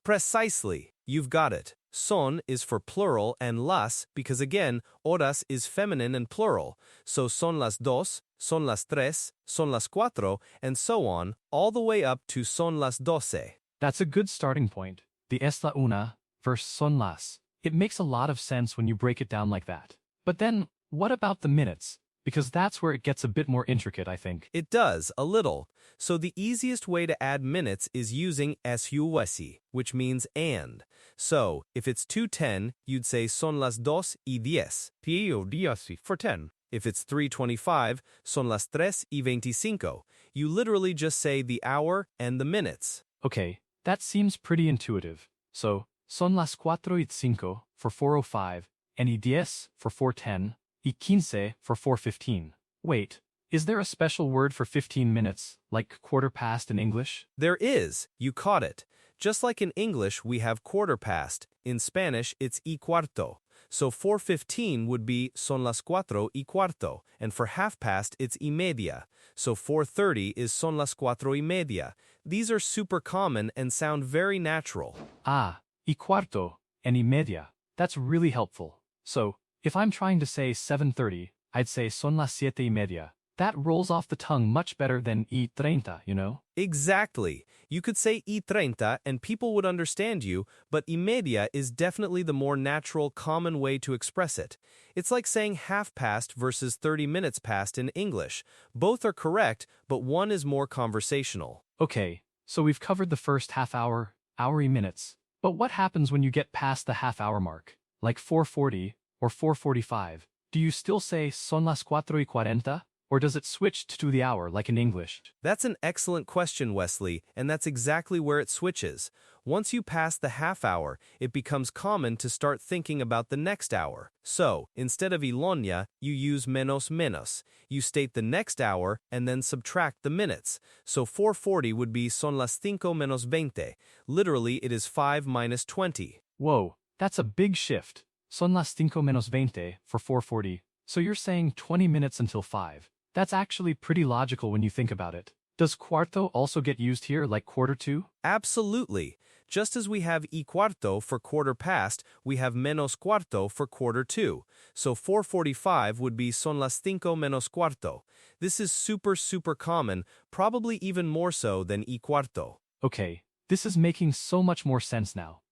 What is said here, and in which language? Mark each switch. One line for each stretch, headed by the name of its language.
English: Precisely. You've got it. Son is for plural and las because again, horas is feminine and plural. So
Spanish: son las dos, son las tres, son las cuatro,
English: and so on, all the way up to
Spanish: son las doce.
English: That's a good starting point. The
Spanish: es la una
English: versus
Spanish: son las.
English: It makes a lot of sense when you break it down like that. But then, what about the minutes? Because that's where it gets a bit more intricate, I think. It does, a little. So the easiest way to add minutes is using SUSI, which means and. So, if it's 2:10, you'd say
Spanish: son las dos y diez.
English: For 10. If it's 3:25,
Spanish: son las tres y veinticinco.
English: You literally just say the hour and the minutes. Okay, that seems pretty intuitive. So,
Spanish: son las cuatro y cinco
English: for 4:05, and
Spanish: y diez
English: for 4:10,
Spanish: y quince
English: for 4:15. Wait, is there a special word for 15 minutes, like quarter past in English? There is. You caught it. Just like in English, we have quarter past. In Spanish, it's
Spanish: y cuarto.
English: So 4:15 would be
Spanish: son las cuatro y cuarto,
English: and for half past, it's
Spanish: y media.
English: So 4:30 is
Spanish: son las cuatro y media.
English: These are super common and sound very natural. Ah,
Spanish: y cuarto,
English: and
Spanish: y media.
English: That's really helpful. So, if I'm trying to say 7:30, I'd say
Spanish: son las siete y media.
English: That rolls off the tongue much better than
Spanish: y treinta,
English: you know? Exactly. You could say
Spanish: y treinta
English: and people would understand you, but
Spanish: y media
English: is definitely the more natural, common way to express it. It's like saying half past versus 30 minutes past in English. Both are correct, but one is more conversational. Okay, so we've covered the first half hour, hour-y minutes. But what happens when you get past the half-hour mark, like 4:40 or 4:45? Do you still say
Spanish: son las cuatro y cuarenta?
English: Or does it switch to the hour like in English? That's an excellent question, Wesley, and that's exactly where it switches. Once you pass the half hour, it becomes common to start thinking about the next hour. So, instead of Ilonia, you use menos menos. You state the next hour and then subtract the minutes. So 4:40 would be
Spanish: son las cinco menos veinte.
English: Literally, it is 5 minus 20. Whoa, that's a big shift.
Spanish: Son las cinco menos veinte
English: for 4:40. So you're saying 20 minutes until 5. That's actually pretty logical when you think about it. Does cuarto also get used here like quarter to? Absolutely. Just as we have
Spanish: y cuarto
English: for quarter past, we have
Spanish: menos cuarto
English: for quarter to. So 4:45 would be
Spanish: son las cinco menos cuarto.
English: This is super common, probably even more so than
Spanish: y cuarto.
English: Okay, this is making so much more sense now.